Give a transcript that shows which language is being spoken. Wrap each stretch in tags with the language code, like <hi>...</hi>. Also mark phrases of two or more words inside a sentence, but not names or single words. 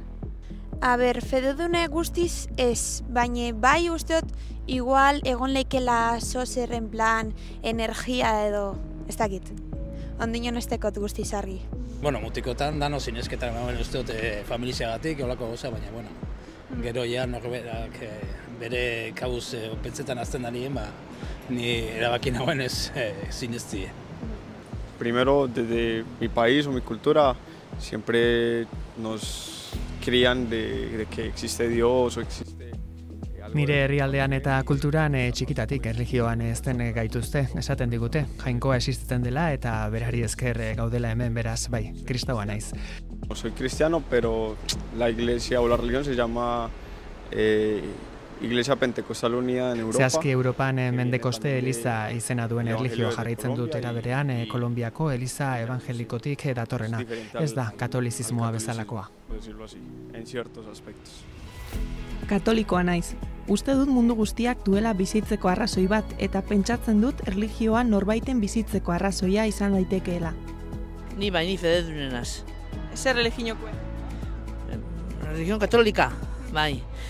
<eu>Fededune guztiz ez, baina bai usteot igual egon leikela zozerren plan, energia edo, ez dakit. Ondinon ez tekot guztiz argi. Mutikotan dano zinezketan usteot familiziagatik, olako goza, baina, gero ja norberak bere kabuz pentsetan azten danien, ni erabaki nagoen ez zineztie.</eu> <es>Primero, desde mi país o mi cultura, siempre nos crían de que existe Dios o existe...</es> <eu>Nire herrialdean eta kulturan txikitatik erlijioan ezten gaituzte, esaten digute. Jainkoa existitzen dela eta berari esker gaudela hemen beraz, bai, kristaua naiz.</eu> <es>Soy cristiano, pero la iglesia o la religión se llama Iglesia Pentecostal Unida en Europa.</es> <eu>Zehazki Europan Mendekoste Eliza izena duen erlijioa jarraitzen dut era berean Kolonbiako Eliza evangelikotik datorrena. Ez da katolizismoa bezalakoa.</eu> <es>En ciertos aspectos.</es> <eu>Katolikoa naiz. Uste dut mundu guztiak duela bizitzeko arrazoi bat eta pentsatzen dut erlijioa norbaiten bizitzeko arrazoia izan daitekeela. Ni fededunenaz. Zer religiokoa? Religión katolika, bai.</eu>